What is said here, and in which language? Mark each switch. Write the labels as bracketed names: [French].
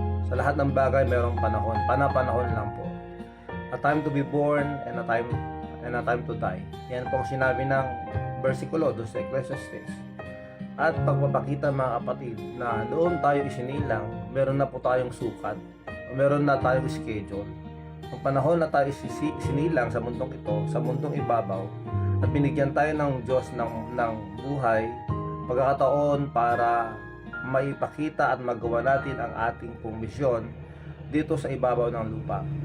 [Filipino] Sa lahat ng bagay mayroong panahon, panahon lang po. [English] A time to be born and a time to die. [Filipino] Yan po ang sinabi ng versikulo doon sa Ecclesiastes. At pagpapakita mga kapatid na noon tayo isinilang, meron na po tayong sukat, meron na tayong schedule. Ang panahon na tayo isinilang sa mundong ito, sa mundong ibabaw, at binigyan tayo ng Diyos ng buhay, pagkakataon para maipakita at magawa natin ang ating pong misyon dito sa ibabaw ng lupa.